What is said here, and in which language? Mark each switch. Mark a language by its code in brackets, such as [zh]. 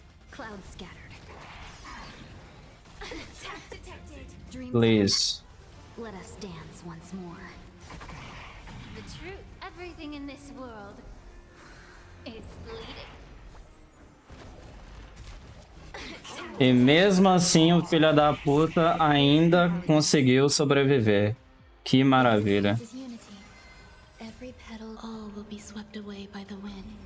[en] Cloud scattered. Attack detected. Dreams Please. let us dance once more. The truth, everything in this world is bleeding. [pt] E mesmo assim, o filho da puta ainda conseguiu sobreviver. Que maravilha. [en] This is unity. Every petal, all will be swept away by the wind.